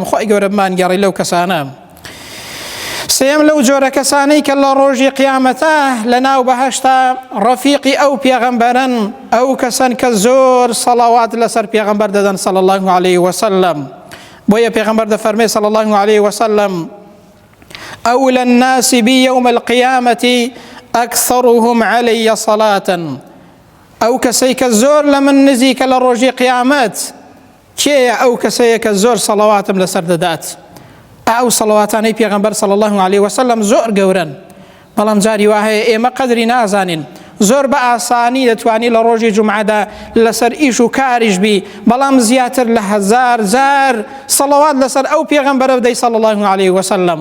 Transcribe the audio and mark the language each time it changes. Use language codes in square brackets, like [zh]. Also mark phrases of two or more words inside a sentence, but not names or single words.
[ckb] خۆی گەورە بمانگەڕی لەو کەسانە. سێم لەو جۆرە کەسانەی کە لە ڕۆژی قیامەتە لە ناو بەهەشتا ڕەفیقی ئەو پێغەمبەرن، ئەو کەسن کە زۆر سەڵاوات لەسەر پێغەمبەر دەدەن [ar] صلی الله عليه وسلم. [ckb] بۆیە پێغەمبەر دەفەرمێ [ar] صلی الله عليه وسلم: أولى الناس بي يوم القيامة أكثرهم علي صلاة. [ckb] ئەو کەسەی کە زۆر لە من نزیکە لە ڕۆژی قیامەت کێیە؟ ئەو کەسەیە کە زۆر سەڵاواتم لەسەر دەدات. ئەو سەڵاواتانەی پێغەمبەر [ar] صلی الله عليه وسلم [ckb] زۆر گەورن، بەڵام جاری وا هەیە ئێمە قەدری نازانین. زۆر بە ئاسانی دەتوانی لە ڕۆژی جومعەدا لەسەر ئیش و کاریش بی، بەڵام زیاتر لە هەزار جار سەڵاوات لەسەر ئەو پێغەمبەرە بدەی [ar] صلی الله عليه وسلم.